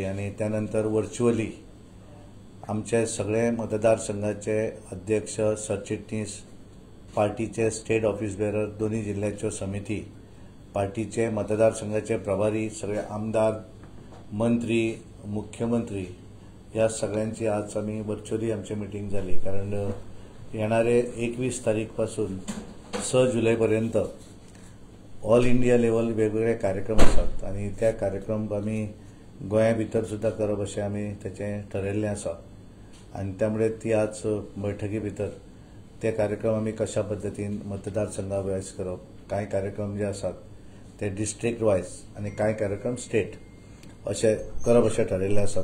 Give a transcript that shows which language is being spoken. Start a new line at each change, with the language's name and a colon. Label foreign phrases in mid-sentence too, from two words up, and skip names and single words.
Marathi: आणि त्यानंतर व्हर्च्युअली आमचे सगळे मतदारसंघाचे अध्यक्ष, सरचिटणीस, पार्टीचे
English: state office bearer,
Marathi: दोन्ही जिल्ह्याच्यो समिती, पार्टीचे मतदारसंघाचे प्रभारी, सगळे आमदार, मंत्री, मुख्यमंत्री या सगळ्यांची आज आम्ही व्हर्च्युअली आमची मीटिंग झाली. कारण येणारे 21 तारीखपासून 6 जुलैपर्यंत
English: all India level
Marathi: वेगवेगळे कार्यक्रम असतात आणि त्या कार्यक्रम आम्ही
Konkani: गोंया भितर सुद्धा करप अशें आमी त्याचे ठरयल्लें आसा. आणि त्यामुळे ती आज बैठकी भितर ते कार्यक्रम आम्ही कशा पद्धतीन मतदारसंघा वायज करप, कांय कार्यक्रम जे आसात ते
English: district wise
Konkani: आणि कांय कार्यक्रम स्टेट अशें करप अशें ठरयल्लें आसा.